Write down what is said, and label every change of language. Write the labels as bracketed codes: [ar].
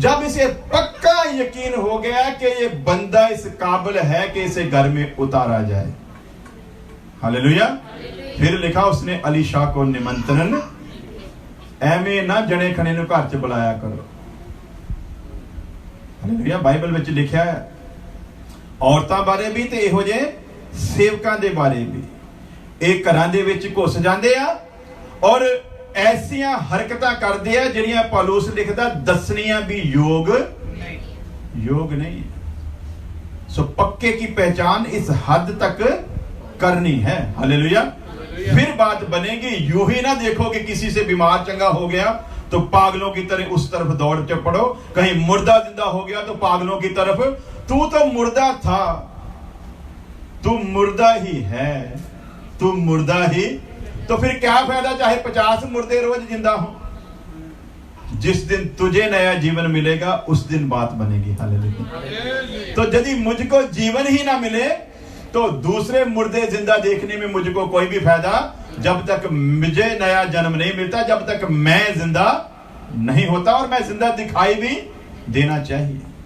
[hi] जब इसे पक्का यकीन हो गया कि ये बंदा इस काबिल है कि इसे घर में उतारा जाए। हालेलुया। फिर लिखा उसने अलीशा को निमंत्रण, [pa] ਐਵੇਂ ना जने खने ਨੂੰ घर च बुलाया करो। हालेलुया। बाइबल ਵਿੱਚ लिखा है औरतां बारे भी ਤੇ ਇਹੋ ਜਿਹੇ ਸੇਵਕਾਂ ਦੇ ਬਾਰੇ ਵੀ, ਇਹ ਘਰਾਂ ਦੇ ਵਿੱਚ ਘੁਸ ਜਾਂਦੇ ਆ ਔਰ ਐਸੀਆਂ ਹਰਕਤਾਂ ਕਰਦੇ ਆ ਜਿਹੜੀਆਂ ਪੌਲੁਸ ਲਿਖਦਾ ਦੱਸਣੀਆਂ ਵੀ योग नहीं। [hi] सो पक्के की पहचान इस हद तक करनी है। हालेलुया। फिर बात बनेगी, यूं ही ना देखो कि किसी से बीमार चंगा हो गया तो पागलों की तरह उस तरफ दौड़ के पड़ो। कहीं मुर्दा जिंदा हो गया तो पागलों की तरफ। तू तो मुर्दा था, तू मुर्दा ही है, तू मुर्दा ही, तो फिर क्या फायदा चाहे 50 मुर्दे रोज जिंदा हो। जिस दिन तुझे नया जीवन मिलेगा उस दिन बात बनेगी। हालेलुया। तो यदि मुझको जीवन ही ना मिले तो दूसरे मुर्दे जिंदा देखने में मुझको कोई भी फायदा, जब तक मुझे नया जन्म नहीं मिलता, जब तक मैं जिंदा नहीं होता, और मैं जिंदा दिखाई भी देना चाहिए।